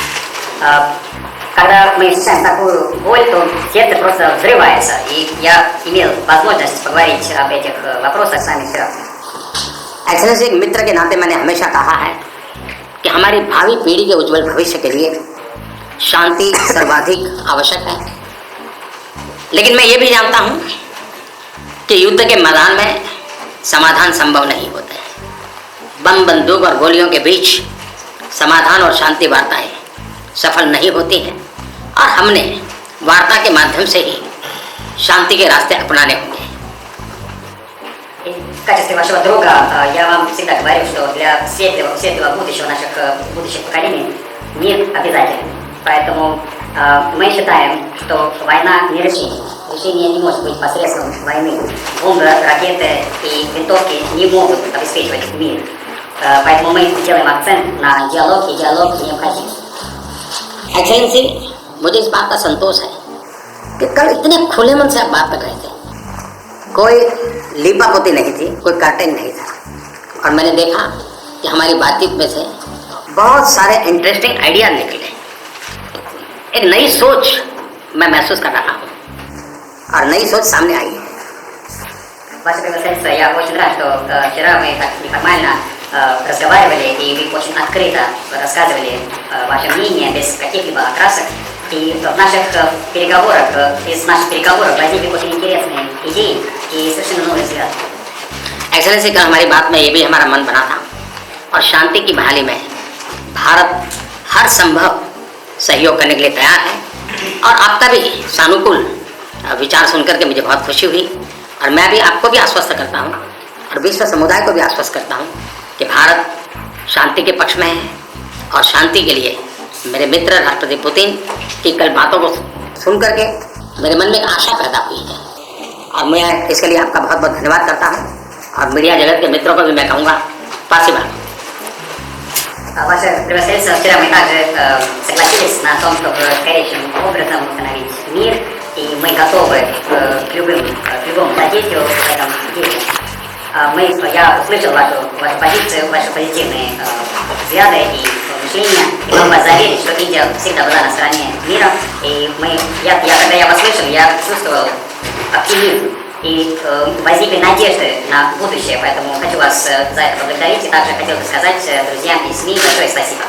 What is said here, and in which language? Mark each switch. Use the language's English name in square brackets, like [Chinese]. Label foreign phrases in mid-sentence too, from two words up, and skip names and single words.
[Russian] Когда мы ощущаем такую боль, то сердце просто взрывается. И я имел возможность поговорить об этих вопросах с вами вчера. [Hindi] एक्सेलेंसी, एक मित्र के नाते मैंने हमेशा कहा है कि हमारी भावी पीढ़ी के उज्जवल भविष्य के लिए शांति सर्वाधिक आवश्यक है, लेकिन मैं ये भी जानता हूँ कि युद्ध के मैदान में समाधान संभव नहीं होते। बम, बंदूक और गोलियों के बीच समाधान और शांति वार्ताएं सफल नहीं होती हैं और हमने वार्ता के माध्यम से ही शांति के रास्ते अपनाने होंगे। [Russian] В качестве вашего друга я вам всегда говорю, что для светлого будущего наших будущих поколений мир обязателен. Поэтому Мы считаем, что война не решение. Решение не может быть посредством войны. Бомбы, ракеты и винтовки не могут обеспечивать мир. Поэтому мы делаем акцент на диалог, и диалог необходим. [Hindi] एक्सेलेंसी, मुझे इस बात का संतोष है कि कल इतने खुले मन से आप बात कर रहे थे, कोई लीपापोती नहीं थी, कोई कर्टेन नहीं था, और मैंने देखा कि हमारी बातचीत में से बहुत सारे [English] interesting idea [Hindi] निकले। एक नई सोच मैं महसूस कर रहा हूँ और नई सोच सामने आई है। [Russian] Ваше Превосходительство, я очень рад, что вчера мы так неформально разговаривали, и вы очень открыто рассказывали ваше мнение, без каких-либо окрасок. И в наших переговорах, из наших переговоров возникли очень интересные идеи и совершенно новый взгляд. [Hindi] एक्सेलेंसी, कल हमारी बात में ये भी हमारा मन बना था, और शांति की बहाली में भारत हर संभव सहयोग करने के लिए तैयार है। और आपका भी सानुकूल विचार सुनकर के मुझे बहुत खुशी हुई, और मैं भी आपको भी आश्वस्त करता हूँ और विश्व समुदाय को भी आश्वस्त करता हूँ कि भारत शांति के पक्ष में है, और शांति के लिए मेरे मित्र राष्ट्रपति पुतिन की कल बातों को सुन करके मेरे मन में एक आशा पैदा हुई है, और मैं इसके लिए आपका बहुत बहुत धन्यवाद करता हूँ। और मीडिया जगत के मित्रों को भी मैं कहूँगा, [Russian] спасибо. Ваше Превосходительство, вчера мы также согласились на том, чтобы скорейшим образом установить мир, и мы готовы к любому содействию в этом деле. Я услышал вашу позицию, ваши позитивные взгляды и мышления, и могу вас заверить, что Индия всегда была на стороне мира, и когда я вас слышал, я чувствовал оптимизм и возникли надежды на будущее, поэтому хочу вас за это поблагодарить, и также хотел бы сказать друзьям из СМИ большое спасибо.